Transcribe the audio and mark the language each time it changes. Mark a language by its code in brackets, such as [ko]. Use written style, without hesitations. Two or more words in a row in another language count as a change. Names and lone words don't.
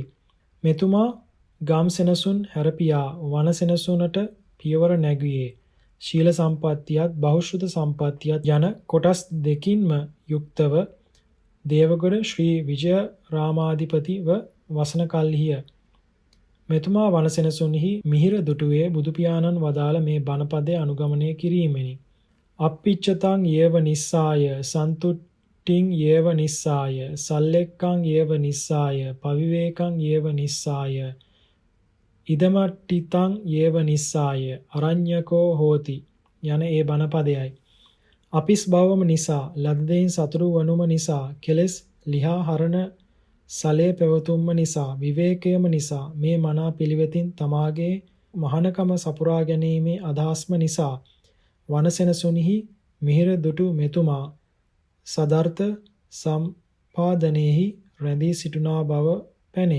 [si] මෙතුමා ගම් සෙනසුන් හැරපියා වන සෙනසුනට පියවර නැගුවේ ශීල සම්පත්තියත් බහුශ්‍රුත සම්පත්තියත් යන කොටස් දෙකින්ම යුක්තව දේවගොඩ ශ්‍රී විජය රාමාධිපතිව වසන කල්හිය. මෙතුමා වනසෙනසුන්හි මිහිර දුටුවේ බුදු පියාණන් වදාළ මේ බණපදය අනුගමනය කිරීමෙනි. [pi] අප්පිච්චතං යේව නිස්සාය සන්තුට්ඨින් යේව නිස්සාය සල්ලෙක්කං යේව නිස්සාය පවිවේකං යේව නිස්සාය ඉදමට්ඨිතං යේව නිස්සාය අරඤ්‍යකෝ හෝති [si] යන ඒ බණපදයයි. අපිස් බවම නිසා ලද දෙයින් සතුරු වනුම නිසා කෙලෙස් ලිහා හරණ සලේ පැවතුම්ම නිසා විවේකයම නිසා මේ මනා පිළිවෙතින් තමාගේ මහානකම සපුරා ගැනීමේ අදහස්ම නිසා වනසෙනසුනිහි මිහිර දුටු මෙතුමා සදර්ථ සම්පාදනයේහි රැඳී සිටුනා බව පැනෙයි.